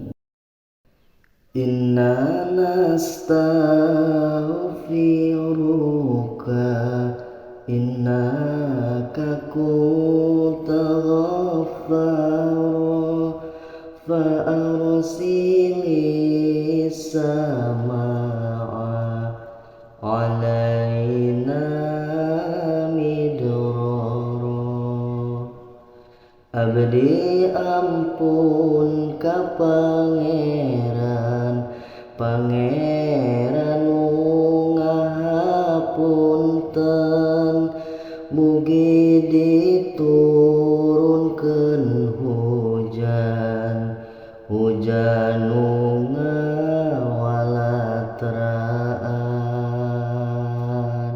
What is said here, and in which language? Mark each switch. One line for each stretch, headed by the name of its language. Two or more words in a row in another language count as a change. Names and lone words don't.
Arabic: إنا نستغفرك إنك كنت غفارا فأرسل السماء علينا midrara.
Sundanese: Abdi ampun ka Pangeran nu ngahapunten, mugi diturunkeun hujan nu ngawalatraan.